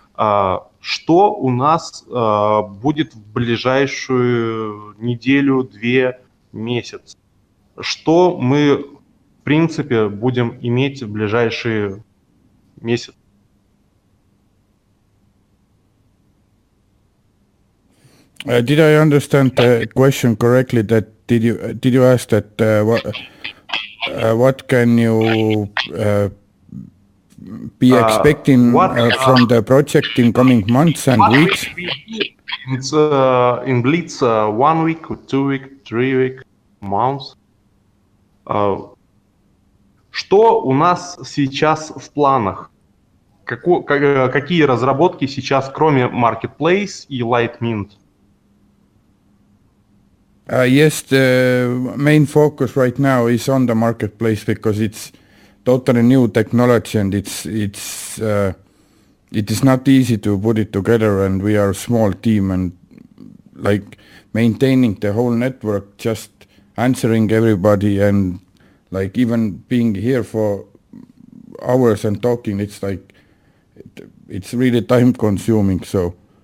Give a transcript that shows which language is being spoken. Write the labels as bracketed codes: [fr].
[ru] Что у нас будет в ближайшую неделю, 2 месяца? Что мы, в принципе, будем иметь в ближайшие месяцы? [en] Did I understand the question correctly? That did you ask that what can you be expecting from the project in coming months and weeks? It's in Blitz 1 week, 2 week, 3 week, months. [ru] Что у нас сейчас в планах? Какие разработки сейчас, кроме Marketplace и Litemint? [en] Yes, the main focus right now is on the Marketplace, because it's totally new technology, and it is not easy to put it together, and we are a small team, and like maintaining the whole network, just answering everybody, and like even being here for hours and talking, it's like it's really time consuming. So